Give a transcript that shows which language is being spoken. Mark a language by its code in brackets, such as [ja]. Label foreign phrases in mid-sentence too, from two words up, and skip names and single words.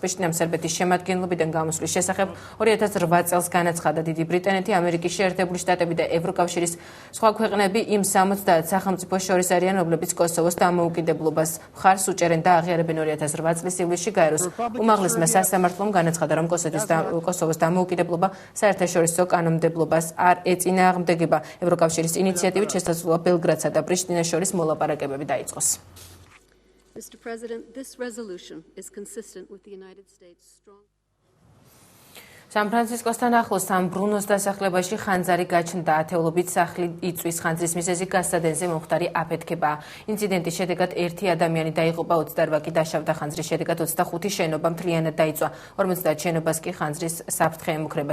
[ka] პრიშტინამ სერბეთის შემადგენლობიდან გამოსვლის შესახებ 2008 წელს განაცხადა დიდი ბრიტანეთი, ამერიკის შეერთებული შტატები და ევროკავშირის სხვა ქვეყნები იმ 70 სახელმწიფოს შორის არიან, რომლებიც კოსოვოს დამოუკიდებლობას მხარს უჭერენ და აღიარებენ 2008 წლის ივლისში გაეროს უმაღლესმა სასამართლომ განაცხადა, რომ კოსოვოს დამოუკიდებლობა საერთაშორისო კანონმდებლობას არ ეწინააღმდეგება. ევროკავშირის ინიციატივით შესაძლოა ბელგრადსა და პრიშტინას შორის მოლაპარაკებები დაიწყოს. [en] Mr. President, this resolution is consistent with the United States' strong [ka] სან-ფრანცისკოსთან ახლოს სან-ბრუნოს დასახლებაში ხანძარი გაჩნდა. ათეულობით სახლი იწვის, ხანძრის მიზეზი გასცადენზე მომხდარი აფეთქებაა. ინციდენტის შედეგად ერთი ადამიანი დაიღუპა, 28 კი დაშავდა. ხანძრის შედეგად 25 შენობა მთლიანად დაიწვა. 50 შენობას კი ხანძრის საფრთხე ემუქრება.